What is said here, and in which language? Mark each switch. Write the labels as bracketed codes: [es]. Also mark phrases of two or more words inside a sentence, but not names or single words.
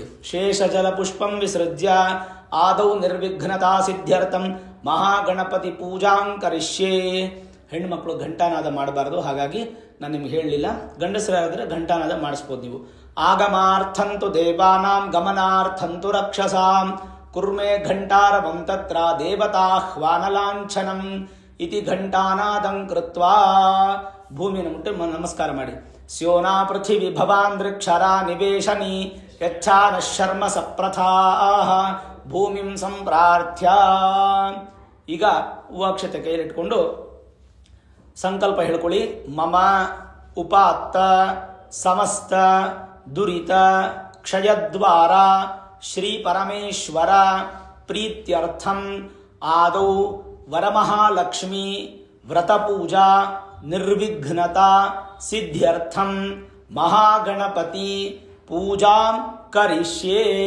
[sa] ಶೇಷ ಜಲ ಪುಷ್ಪಂ ವಿಸೃಜ್ಯ ಆದೌ ನಿರ್ವಿಘ್ನತಾ ಸಿದ್ಧ್ಯರ್ಥಂ ಮಹಾಗಣಪತಿ ಪೂಜಾಂಕರಿಷ್ಯೇ. [kn] ಹೆಣ್ಣುಮಕ್ಕಳು ಘಂಟಾನಾದ ಮಾಡಬಾರ್ದು, ಹಾಗಾಗಿ ನಾನು ನಿಮ್ಗೆ ಹೇಳಲಿಲ್ಲ. ಗಂಡಸರಾದರೆ ಘಂಟಾನಾದ ಮಾಡಿಸ್ಬೋದು ನೀವು. [sa] ಆಗಮಾರ್ಥಂತು ದೇವಾನಾಂ ಗಮನಾರ್ಥಂತು ರಕ್ಷಸಾಂ ಕುರ್ಮೆ ಘಂಟಾರವಂ ತತ್ರ ದೇವತಾಹ್ವಾನಲಾಂಛನಂ ಇತಿ ಘಂಟಾನಾದಂ ಕೃತ್ವಾ [kn] ಭೂಮಿಯನ್ನು ಮುಟ್ಟಿ ನಮಸ್ಕಾರ ಮಾಡಿ. [sa] ಸ್ಯೋನಾ ಪೃಥಿವಿ ಭವಾಂದ್ರಕ್ಷರ ನಿವೇಶನಿ ಯಚ್ಛಾನ ಶರ್ಮ ಸಪ್ರಥಾ ಭೂಮಿಂ ಸಂಪ್ರಾರ್ಥ್ಯ. [kn] ಈಗ ಹೂವಾಕ್ಷತೆ ಕೈಯಲ್ಲಿಟ್ಕೊಂಡು ಸಂಕಲ್ಪ ಹೇಳ್ಕೊಳ್ಳಿ. [sa] ಮಮ ಉಪಾತ್ತ ಸಮಸ್ತ ದುರಿತ ಕ್ಷಯದ್ವಾರ ಶ್ರೀ ಪರಮೇಶ್ವರ ಪ್ರೀತ್ಯರ್ಥಂ ಆದೌ ವರಮಹಾಲಕ್ಷ್ಮಿ ವ್ರತಪೂಜಾ ನಿರ್ವಿಘ್ನತಾ ಸಿದ್ಧ್ಯರ್ಥಂ ಮಹಾಗಣಪತಿ ಪೂಜಾಂ ಕರಿಷ್ಯೇ.